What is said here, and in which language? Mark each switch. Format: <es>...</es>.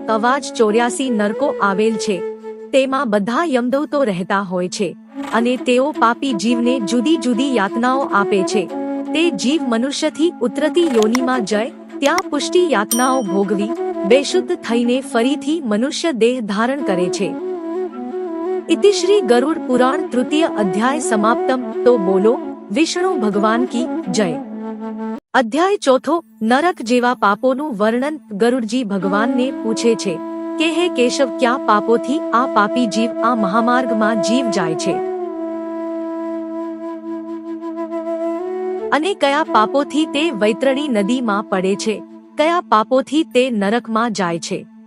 <gu>અવાજ 84 નરકો આવેલ છે તેમાં બધા યમદૂતો રહેતા હોય છે અને તેઓ પાપી જીવને જુદી જુદી યાતનાઓ આપે છે. તે જીવ મનુષ્યથી ઉતરતી યોનિમાં જાય ત્યાં પુષ્ટિ યાતનાઓ ભોગવી બેશુદ્ધ થઈને ફરીથી મનુષ્ય દેહ ધારણ કરે છે.</gu> <hi>इति श्री गरुड़ पुराण तृतीय अध्याय समाप्तम. तो बोलो विष्णु भगवान की जय.</hi> <gu>अध्याय चौथो नरक जेवा पापोનું વર્ણન. ગરુડજી ભગવાનને પૂછે છે કે હે કેશવ, ક્યાં પાપોથી આ પાપી જીવ આ મહામાર્ગમાં જીવ જાય છે અને કયા પાપોથી તે વૈતરણી નદીમાં પડે છે, કયા પાપોથી તે નરકમાં જાય છે.</gu>